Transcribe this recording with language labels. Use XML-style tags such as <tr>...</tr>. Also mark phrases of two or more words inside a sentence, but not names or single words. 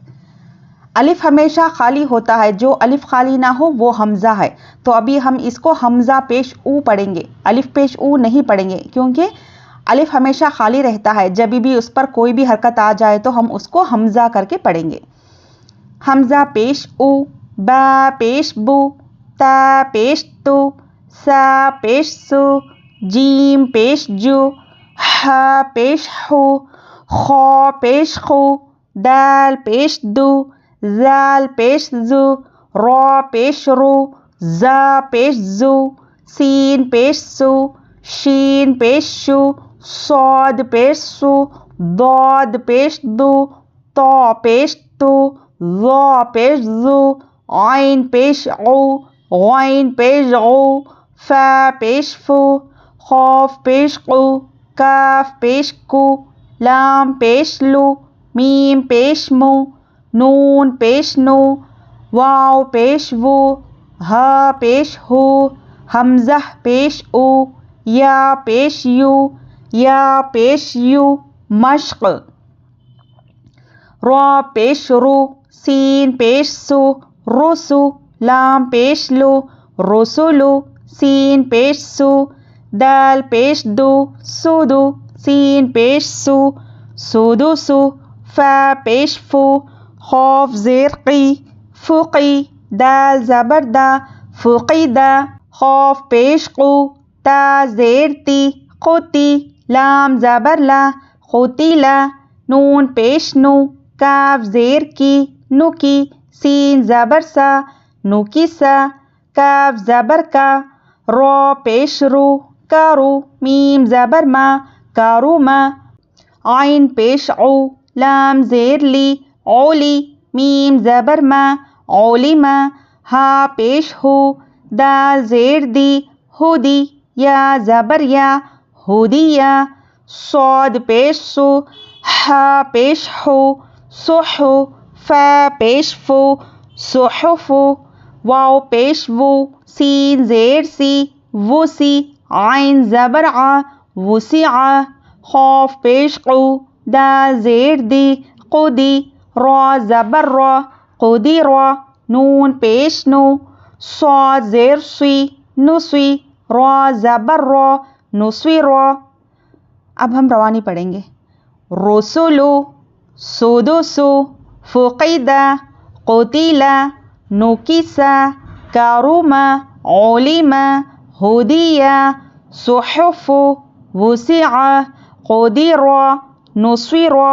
<ur>الف ہمیشہ خالی ہوتا ہے، جو الف خالی نہ ہو وہ حمزہ ہے، تو ابھی ہم اس کو حمزہ پیش او پڑھیں گے، الف پیش او نہیں پڑھیں گے، کیونکہ الف ہمیشہ خالی رہتا ہے۔ جب بھی اس پر کوئی بھی حرکت آ جائے تو ہم اس کو حمزہ کر کے پڑھیں گے۔ حمزہ پیش او، با پیش بو، تا پیش تو، سا پیش سو، جیم پیش جو، ح پیش حو، خو پیش خو، دال پیش دو، زال پیش زو، رو پیش رو، زا پیش زو، سین پیش سو، شین پیش شو، صاد پیش سو، ضاد پیش دو، طا پیش تو، ظا پیش زو، عین پیش عو، غین پیش غو، فا پیش فو، خوف پیش قو، کاف پیش کو، لام پیش لو، میم پیش مو، نون پیش نو، واو پیش وو، ہا پیش ہو، حمزہ پیش او، یا پیش یو، یا پیش یو، مشق۔ را پیش رو، سین پیش سو، رسو، لام پیش لو، رسولو، سین پیش سو، دال پیش دو، سودو، سین پیش سو، سودوسو، فا پیش فو، خوف زیر قی، فقی، دال زبر دا، فقیدہ، خوف پیش قو، تا زیر تی، قتی، لام زبر لا، قتیلا، نون پیش نو، کاف زیر کی، نکی، سین زبر سا، نکیسا، کاف زبر کا، رو پیش رو، کارو، میم زبر ما، کاروما، عین پیش عو، لام زیر لی، اولی، میم زبر ما، اولیما، ہا پیش ہو، دال زیر دی، ہدی، یا زبر یا، ہدیہ، صاد پیش سو، ہا پیش ہو، صحو، فا پیش فو، صحفو، واو پیش وو، سین زیر سی، وسی، عین زبر ع، وسع، خوف پیش قو، دال زیر دی، قدی، را زبر را، قدیرا، نون پیش نو، صاد زیر سی، نسی، را زبر را، نسویرا۔ اب ہم روانی پڑھیں گے۔ رسولو، سودوسو، فقیدہ، قتیلا، نکیسا، کاروما، اولیما، ہدیہ، صحفو، وسع، قدیرا، نسویرا۔</ur>